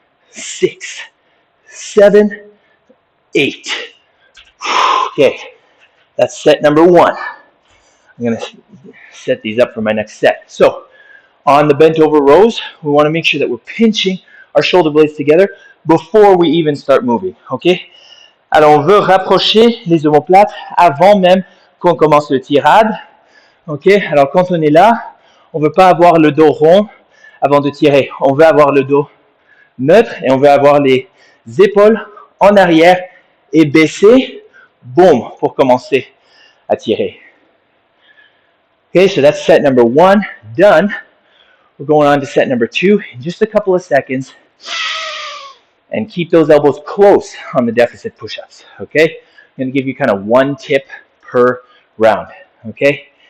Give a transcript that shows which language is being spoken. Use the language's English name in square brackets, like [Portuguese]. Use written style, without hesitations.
[English] 6, 7, 8. Okay. That's set number 1. I'm going to set these up for my next set. So, on the bent over rows, we want to make sure that we're pinching our shoulder blades together before we even start moving. Okay? [French] Alors, on veut rapprocher les omoplates avant même qu'on commence le tirade. Ok? Alors, quand on est là, on ne veut pas avoir le dos rond avant de tirer. On veut avoir le dos neutre et on veut avoir les épaules en arrière et baissées. Boum, pour commencer à tirer. [English] Okay, so that's set number 1 done. We're going on to set number 2 in just a couple of seconds. And keep those elbows close on the deficit push-ups, okay? I'm going to give you kind of 1 tip per round, okay?